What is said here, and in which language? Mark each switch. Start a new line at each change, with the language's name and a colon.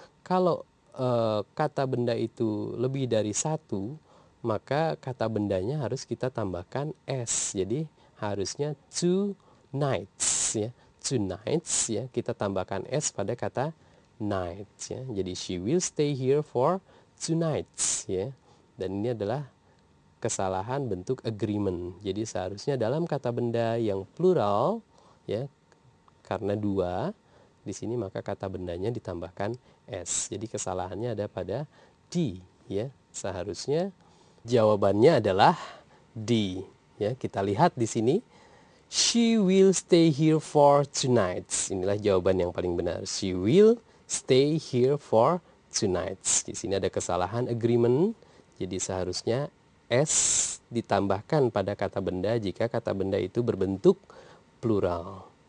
Indonesian: Kalau kata benda itu lebih dari 1, maka kata bendanya harus kita tambahkan s. Jadi harusnya 2 nights, ya. 2 nights, ya, kita tambahkan s pada kata nights, ya.
English: Jadi she will stay here for 2 nights, ya.
Indonesian: Dan ini adalah kesalahan bentuk agreement. Jadi seharusnya dalam kata benda yang plural, ya, karena 2 di sini, maka kata bendanya ditambahkan s. Jadi kesalahannya ada pada D, ya. Seharusnya jawabannya adalah D, ya. Kita lihat di sini,
English: she will stay here for tonight.
Indonesian: Inilah jawaban yang paling benar.
English: She will stay here for tonight.
Indonesian: Di sini ada kesalahan agreement. Jadi seharusnya s ditambahkan pada kata benda jika kata benda itu berbentuk plural.